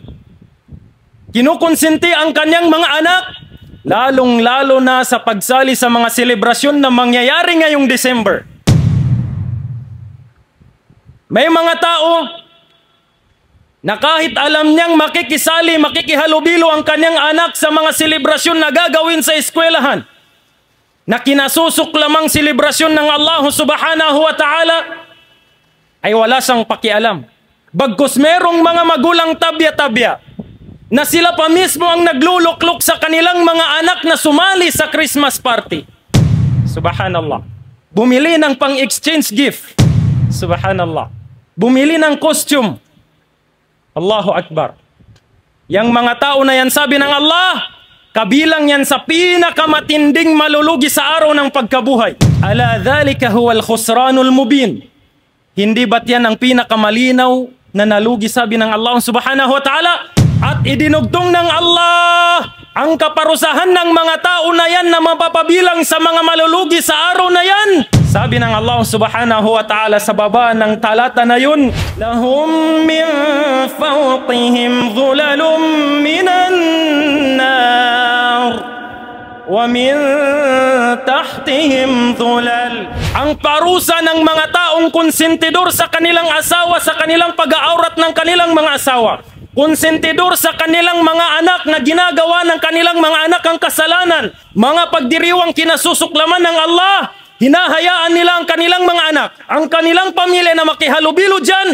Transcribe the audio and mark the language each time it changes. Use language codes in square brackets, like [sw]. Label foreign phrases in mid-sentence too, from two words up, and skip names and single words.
[tl] Kinukonsinti ang kanyang mga anak, lalong-lalo na sa pagsali sa mga selebrasyon na mangyayari ngayong December. May mga tao na kahit alam niyang makikisali, makikihalubilo ang kanyang anak sa mga selebrasyon na gagawin sa eskwelahan, na kinasusok lamang selebrasyon ng [ar] الله سبحانه وتعالى, [tl] ay wala siyang pakialam. Bagkus merong mga magulang tabya-tabya na sila pa mismo ang nagluluklok sa kanilang mga anak na sumali sa [en] Christmas party. [tl] Subhanallah. Bumili ng pang- [en] exchange gift. [tl] Subhanallah. Bumili ng costume. [ar] الله أكبر. [tl] Yang mga tao na yan, sabi ng Allah, kabilang yan sa pinakamatinding malulugi sa araw ng pagkabuhay. [ar] ألا ذلك هو الخسران المبين. [tl] Hindi ba't yan ang pinakamalinaw na nalugi, sabi ng [ar] الله سبحانه وتعالى? [tl] At idinugtong ng Allah ang kaparusahan ng mga tao na yan na mapapabilang sa mga malulugi sa araw na yan. Sabi ng [ar] الله سبحانه وتعالى [tl] sa baba ng talata na yun, [ar] لهم من فوقهم ظلل من النار ومن تحتهم ظلل. [tl] Ang parusa ng mga taong konsentidor sa kanilang asawa, sa kanilang pag-aurat ng kanilang mga asawa, konsentidor sa kanilang mga anak na ginagawa ng kanilang mga anak ang kasalanan, mga pagdiriwang kinasusuklaman ng Allah, hinahayaan nila ang kanilang mga anak, ang kanilang pamilya na makihalubilo dyan.